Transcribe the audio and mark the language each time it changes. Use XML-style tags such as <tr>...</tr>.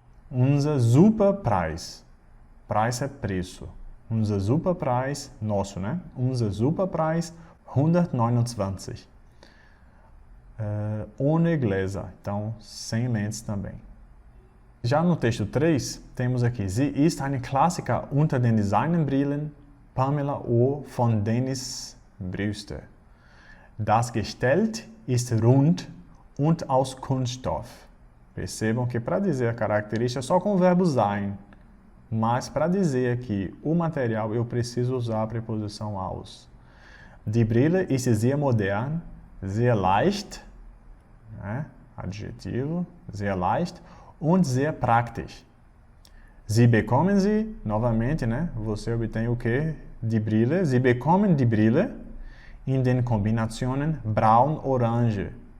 <de>Unser Superpreis. Preis</de> <pt>é preço.</pt> <de>Unser Superpreis,</de> <pt>nosso, né?</pt> <de>Unser Superpreis, 129. Ohne Gläser,</de> <pt>então sem lentes também. Já no texto 3, temos aqui:</pt> <de>Sie ist eine Klassiker unter den Designbrillen Pamela O. von Dennis Brewster. Das Gestell ist rund und aus Kunststoff.</de> <pt>Percebam que para dizer a característica é só com o verbo sein. Mas para dizer aqui o material, eu preciso usar a preposição aus.</pt> <de>Die Brille ist sehr modern, sehr leicht, né? Adjetivo, sehr leicht, und sehr praktisch. Sie bekommen sie,</de> <pt>novamente, né? Você obtém o quê? Die Brille.</pt> <de>Sie bekommen die Brille in den Kombinationen braun-orange.</de>